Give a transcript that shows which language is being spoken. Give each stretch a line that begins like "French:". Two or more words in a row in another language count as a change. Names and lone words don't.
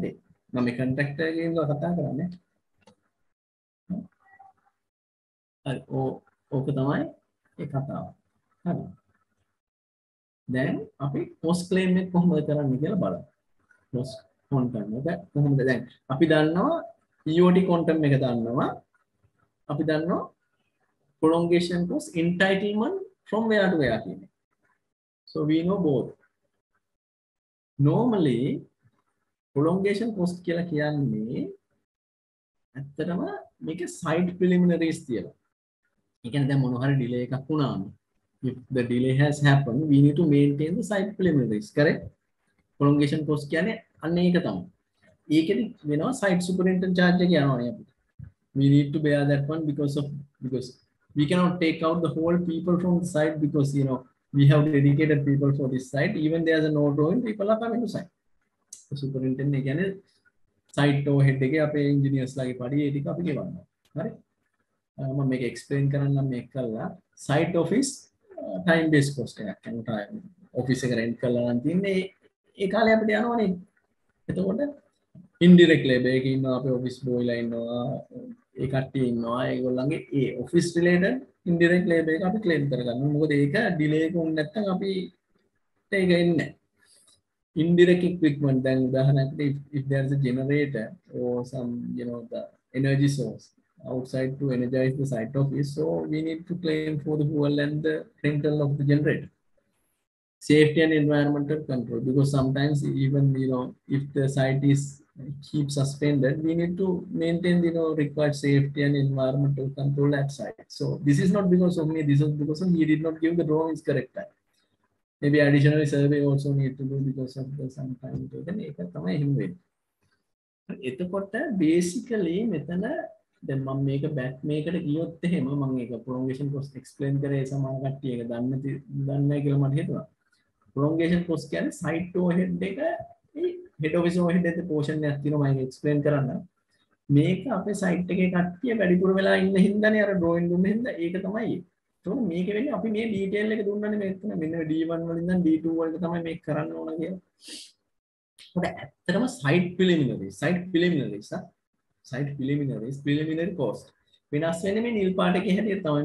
Sinhala: මම මේ contractor එකෙන් කතා කරන්නේ. හරි. ඕක තමයි ඒ කතාව. හරි. දැන් අපි
English: post claim
Sinhala: එක කොහොමද කරන්නේ කියලා බලමු.
English: post quantum
Sinhala: එක කොහොමද දැන් අපි දන්නවා
English: EOT quantum
Sinhala: එක දන්නවා අපි දන්නවා
English: prolongation cost entitlement from where to where
Sinhala: කියන එක.
English: So we know both. Normally prolongation cost
Sinhala: කියලා කියන්නේ ඇත්තටම මේක
English: site preliminaries තියෙනවා.
Sinhala: ඒ කියන්නේ දැන් මොන හරි
English: delay
Sinhala: එකක් වුණාම
English: if the delay has happened we need to maintain the site preliminaries, correct? Prolongation cost
Sinhala: කියන්නේ අන්න ඒක තමයි. ඒකෙදි වෙනවා
English: site superintendent charge
Sinhala: එක යනවානේ අපිට.
English: We need to bear that one because we cannot take out the whole people from the site because we have dedicated people for this site. Even there's a no drawing, people are coming to site. The superintendent again site overhead
Sinhala: එකේ අපේ engineers ලාගේ පඩි ඒ ටික අපි ගෙවනවා. හරි? මම මේක explain කරන්නම් මේක කළා.
English: Site office time based cost එකක්.
Sinhala: يعني office එක rent කරලා නම් තින්නේ ඒ කාලේ අපිට යනවනේ. එතකොට
English: indirect labor
Sinhala: එකේ ඉන්නවා අපේ
English: office boy
Sinhala: ලා ඉන්නවා ඒ කට්ටිය ඉන්නවා ඒගොල්ලන්ගේ ඒ
English: office related indirect labor
Sinhala: එක අපි claim කරගන්නවා. මොකද ඒක delay එක වුණ නැත්නම් අපි ඒක එන්නේ නැහැ.
English: Indirect equipment, then if there's a generator or some the energy source outside to energize the site office, so we need to claim for the fuel and the rental of the generator. Safety and environmental control, because sometimes even if the site is keep suspended, we need to maintain required safety and environmental control at site. So this is not because of me, this is because he did not give the drawings correct time. Maybe additional survey also need to do because of the sometimes then
Sinhala: ඒක තමයි එහෙම වෙන්නේ. එතකොට basically මෙතන දැන් මම මේක back මේකට ගියොත් එහෙම මම ඒක
English: prolongation cost
Sinhala: explain කරේ සමහර කට්ටිය ඒක දන්නේ කියලා මට හිතුණා.
English: Prolongation cost
Sinhala: කියන්නේ
English: site overhead
Sinhala: එක ඒ
English: head office overhead
Sinhala: එකේ portion එකක් තියෙනවා මම explain කරන්න. මේක අපේ site එකේ කට්ටිය වැඩිපුර වෙලා ඉන්න හින්දානේ අර drawing දුන්න හින්දා ඒක තමයි. So මේක වෙන්නේ අපි මේ detail එක දුන්නනේ මෙතන මෙන්න D1 වලින් ඉඳන් D2 වලට තමයි මේක කරන්න ඕන කියලා. ඒක ඇත්තටම
English: site preliminary cost
Sinhala: වෙනස් වෙන්නේ මේ නිල් පාට එකේ හැටියට තමයි.